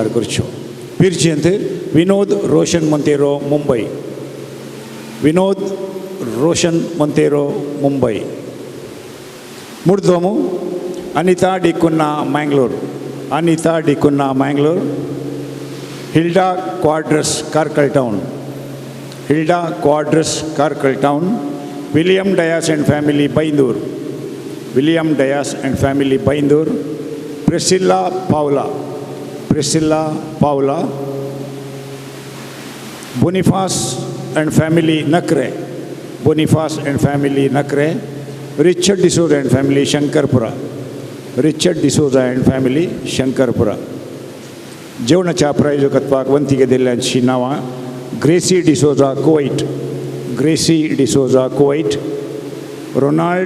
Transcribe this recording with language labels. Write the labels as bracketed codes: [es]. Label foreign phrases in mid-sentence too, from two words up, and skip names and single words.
[kok] करच्यो पिरचेंत विनोद रोशन मोंतेरो मुंबय विनोद रोशन मोंतेरो मुंबय मुर्दोमू अनिता डिकुन्ना मैंगलोर अनिता डिकुन्ना मैंगलोर हिल्डा क्वाड्रस कार्कल टाउन हिल्डा क्वाड्रस कार्कल टाउन विलियम डयास एंड फैमिली बैंदूर विलियम डयास एंड फैमिली बैंदूर प्रिसिल्ला पावला बोनिफास एंड फैमिली नकरे बोनिफास एंड फैमिली नकरे रिचर्ड डिसोजा एंड फैमिली शंकरपुरा रिचर्ड डिसोजा एंड फैमिली शंकरपुरा जेवणाच्या प्रायोजकत्वाक वंतिके दिल्ल्यांची नांवां ग्रेसी डिसोजा कुवैट ग्रेसी डिसोजा कुवैट रोनाल्ड